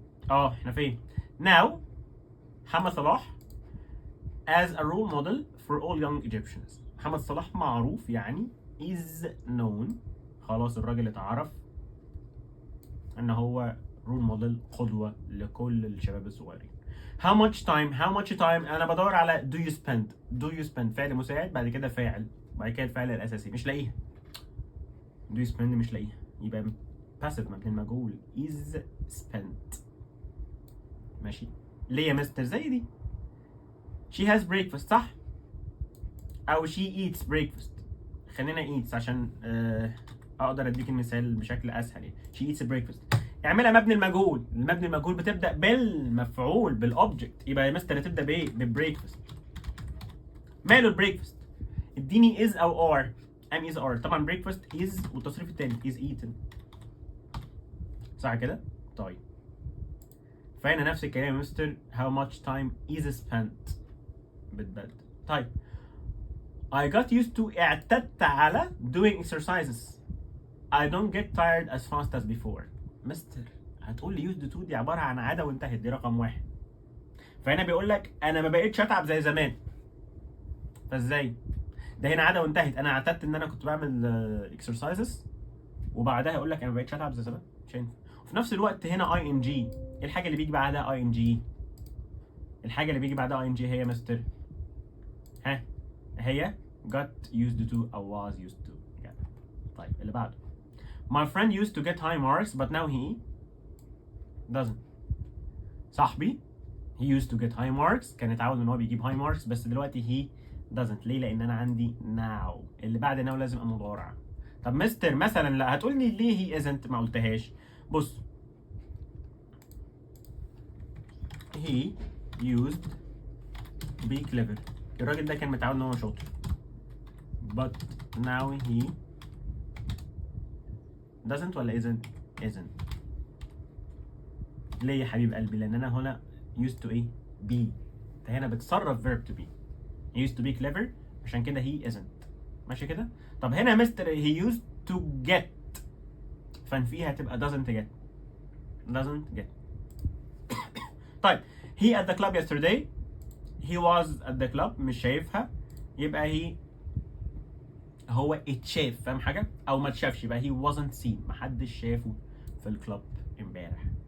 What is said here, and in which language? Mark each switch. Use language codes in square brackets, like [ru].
[ar] احنا فين؟ [en] now محمد صلاح as a role model for all young Egyptians. [ar] محمد صلاح معروف يعني [en] is known، [ar] خلاص الراجل اتعرف ان هو رول موديل، قدوة لكل الشباب الصغيرين. [en] how much time [ar] انا بدور على [en] do you spend [ar] فعل مساعد، بعد كده فاعل، بعد كده الفعل الاساسي مش لاقيها. [en] do you spend [ar] مش لاقيها، يبقى passive مبني المجهول [en] is spent. [ar] ماشي ليه يا مستر؟ زي دي [en] she has breakfast [ar] صح، او [en] she eats breakfast. [ar] خلينا eats عشان اقدر اديك المثال بشكل اسهل. يعني [en] she eats breakfast [ar] اعملها مبني المجهول. المبني المجهول بتبدا بالمفعول بالاوبجكت، يبقى يا مستر هتبدا بايه؟ ببريكفاست. ماله البريكفاست؟ اديني is او are. ام is are طبعا [en] breakfast is [ar] والتصريف التاني [en] is eaten [ar] صح كده؟ طيب فهنا نفس الكلام يا مستر [en] how much time is spent [ar] بتبدل. [en] طيب I got used to [ar] اعتدت على [en] doing exercises. I don't get tired as fast as before. [ar] مستر هتقول لي used to دي عبارة عن عادة وانتهت، دي رقم واحد. فهنا بيقول لك أنا ما بقيتش أتعب زي زمان. فازاي؟ ده هنا عادة وانتهت، أنا اعتدت إن أنا كنت بعمل exercises وبعدها يقول لك أنا ما بقيتش أتعب زي زمان، مش هينفع. وفي نفس الوقت هنا ing، إيه الحاجة اللي بيجي بعدها ing؟ الحاجة اللي بيجي بعدها ing هي يا مستر؟ ها؟ هي [en] got used to [ar] أو [en] was used to. [ar] طيب اللي بعده [en] my friend used to get high marks but now he doesn't. [ar] صاحبي [en] he used to get high marks [ar] كان اتعود ان هو بيجيب [en] high marks [ar] بس دلوقتي [en] he doesn't. [ar] ليه؟ لان انا عندي now، اللي بعد now لازم ابقى مضارع. طب مستر مثلا لا، هتقول لي ليه [en] he isn't [ar] ما قلتهاش؟ بص [en] he used to be clever، [ar] الراجل ده كان متعود ان هو شاطر [en] but now he doesn't [ar] ولا isn't. ليه يا حبيب قلبي؟ لان انا هنا used to ايه؟ be. انت هنا بتصرف [en] verb to be. he used to be clever [ar] عشان كده [en] he isn't. [ar] ماشي كده؟ طب هنا مستر [en] he used to get، [ar] فنفيها هتبقى [en] doesn't get. [ar] طيب [en] he at the club yesterday، he was at the club [ar] مش شايفها، يبقى he هو اتشاف، فاهم حاجة؟ أو ما اتشافش يبقى [en] he wasn't seen، [ar] محدش شافه في الكلاب امبارح.